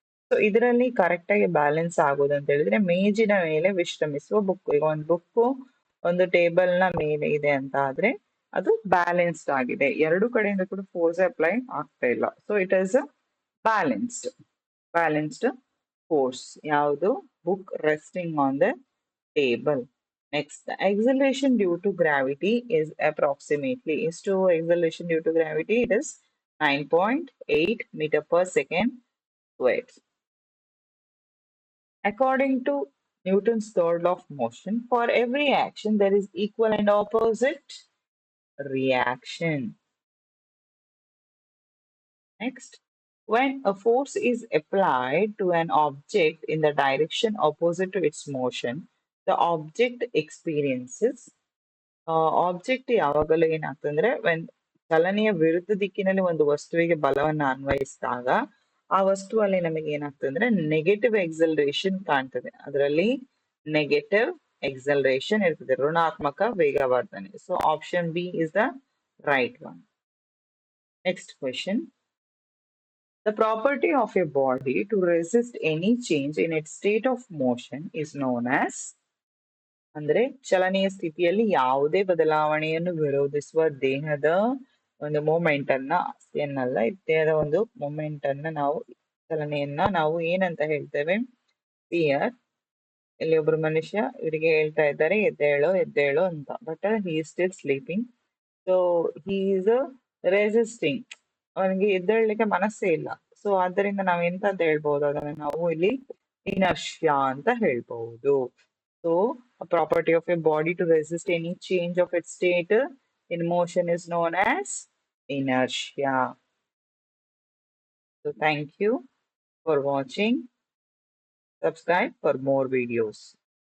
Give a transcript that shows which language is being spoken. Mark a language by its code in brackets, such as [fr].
[kn] So ಇದರಲ್ಲಿ correct ಆಗಿ balance ಆಗೋದು ಅಂತ ಹೇಳಿದ್ರೆ ಮೇಜಿನ ಮೇಲೆ ವಿಶ್ರಮಿಸುವ ಬುಕ್. ಈಗ ಒಂದು ಬುಕ್ ಒಂದು ಟೇಬಲ್ ನ ಮೇಲೆ ಇದೆ ಅಂತ ಆದ್ರೆ ಅದು ಬ್ಯಾಲೆನ್ಸ್ಡ್ ಆಗಿದೆ, ಎರಡು ಕಡೆಯಿಂದ ಕೂಡ ಫೋರ್ಸ್ ಅಪ್ಲೈ ಆಗ್ತಾ ಇಲ್ಲ. [en] So it is balanced force. [kn] ಯಾವುದು? [en] Book resting on the table. Next, the acceleration due to gravity is approximately is to acceleration due to gravity. It is 9.8 meter per second squared. According to Newton's third law of motion, for every action there is equal and opposite reaction. Next, when a force is applied to an object in the direction opposite to its motion, the object experiences [kn] object ಯಾವಾಗಲೂ ಏನಾಗ್ತಂದ್ರೆ ಚಲನೆಯ ವಿರುದ್ಧ ದಿಕ್ಕಿನಲ್ಲಿ ಒಂದು ವಸ್ತುವಿಗೆ ಬಲವನ್ನ ಅನ್ವಯಿಸಿದಾಗ ಆ ವಸ್ತುವಲ್ಲಿ ನಮಗೆ ಏನಾಗ್ತಂದ್ರೆ negative acceleration ಕಾಣ್ತದೆ. ಅದರಲ್ಲಿ ನೆಗೆಟಿವ್ ಎಕ್ಸಲರೇಷನ್ ಇರ್ತದೆ, ಋಣಾತ್ಮಕ ವೇಗವರ್ಧನೆ. [en] So option B is the right one. Next question. The property of a body to resist any change in its state of motion is known as, [kn] ಅಂದ್ರೆ ಚಲನೆಯ ಸ್ಥಿತಿಯಲ್ಲಿ ಯಾವುದೇ ಬದಲಾವಣೆಯನ್ನು ವಿರೋಧಿಸುವ ದೇಹದ ಒಂದು ಮೂಮೆಂಟ್ ಅನ್ನ, ಏನಲ್ಲ ದೇಹದ ಒಂದು ಮೂಮೆಂಟ್ ಅನ್ನ ನಾವು, ಚಲನೆಯನ್ನ ನಾವು ಏನಂತ ಹೇಳ್ತೇವೆ? ಫಿಯರ್. ಇಲ್ಲಿ ಒಬ್ರು ಮನುಷ್ಯ ಇವರಿಗೆ ಹೇಳ್ತಾ ಇದ್ದಾರೆ ಎದ್ದೇಳು ಎದ್ದೇಳು ಅಂತ, [en] But he is still sleeping. So he is resisting, [kn] ಅವನಿಗೆ ಎದ್ದೇಳಲಿಕ್ಕೆ ಮನಸ್ಸೇ ಇಲ್ಲ. ಸೊ ಆದ್ದರಿಂದ ನಾವ್ ಎಂತ ಅಂತ ಹೇಳ್ಬಹುದು? ಅದನ್ನ ನಾವು ಇಲ್ಲಿ ಇನರ್ಷಿಯಾ ಅಂತ ಹೇಳ್ಬಹುದು. [en] So, a property of a body to resist any change of its state in motion is known as inertia. So, thank you for watching. Subscribe for more videos.